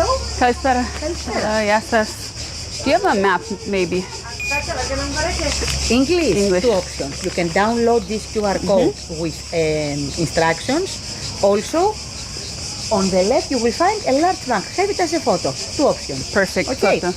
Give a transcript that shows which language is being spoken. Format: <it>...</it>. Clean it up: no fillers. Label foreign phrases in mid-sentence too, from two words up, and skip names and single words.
<es>Calzara. Ya estás.</es> <en>Do you have a map, maybe? English, two options. You can download this QR code with instructions. Also, on the left you will find a large bank. Have it as a photo. Two options. Perfect. Okay, Photo.</en>